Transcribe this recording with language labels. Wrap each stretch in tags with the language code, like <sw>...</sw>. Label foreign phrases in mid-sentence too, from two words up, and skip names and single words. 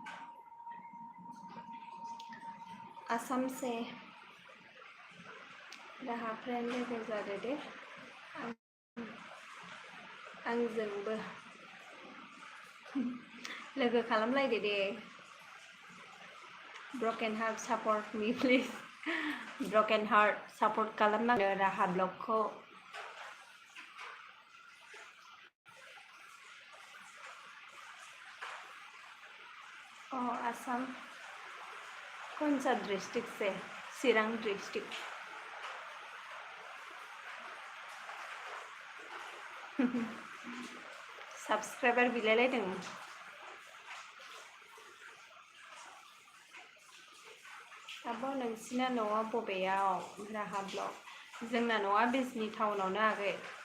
<brx>आसाम से राहा फ्रेंड लोगो जादो दे आंजोंबो लोगो खालामलायदो दे</brx> <en>broken heart support me please broken heart support</en> <brx>खालामनांगौ राहा ब्लगखौ</brx> <hi>आसाम कौन सा डिस्ट्रिक्ट से चिरां डिस्ट्रिक्ट</hi> <brx>सब्सक्राइबार बिलायलायदों आब' नोंसिना न'आ बबेयाव राहा ब्लग जोंना न'आ बिजनि टाउनावनो आगै</brx>